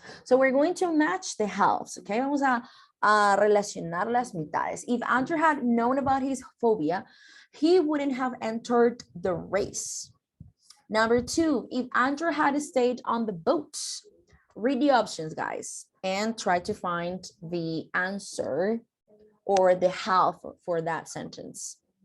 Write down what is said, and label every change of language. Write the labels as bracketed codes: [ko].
[en] So we're going to match the halves, okay? [es] Vamos a relacionar las mitades. [en] If Andrew had known about his phobia, he wouldn't have entered the race. Number 2, if Andrew had stayed on the boat, read the options, guys, and try to find the answer or the half for that sentence.